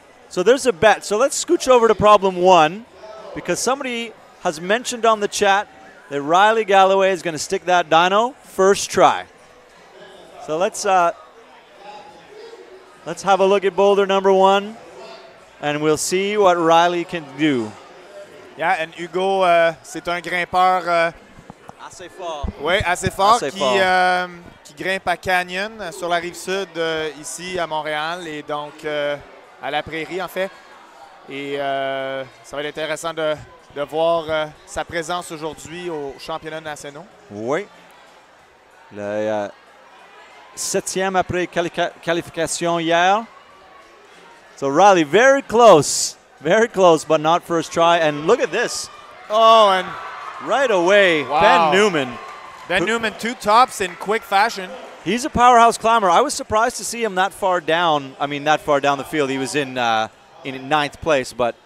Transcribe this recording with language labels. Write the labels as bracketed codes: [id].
[en] So there's a bet. So let's scooch over to problem one. because somebody has mentioned on the chat that Riley Galloway is going to stick that dyno first try. So let's have a look at boulder number 1, and we'll see what Riley can do. Yeah, and [fr] Hugo, c'est un grimpeur assez fort. Oui, assez fort, assez qui, fort. Qui grimpe à Canyon sur la rive sud ici à Montréal et donc à la Prairie en fait. Et ça va être intéressant de voir sa présence aujourd'hui aux championnats nationaux. Oui. Le 7e après qualification hier. [en] So Riley very close, but not first try. And look at this. Oh, and right away, wow. Ben Newman. Ben Newman, 2 tops in quick fashion. He's a powerhouse climber. I was surprised to see him that far down. I mean, that far down the field. He was in 9th place, but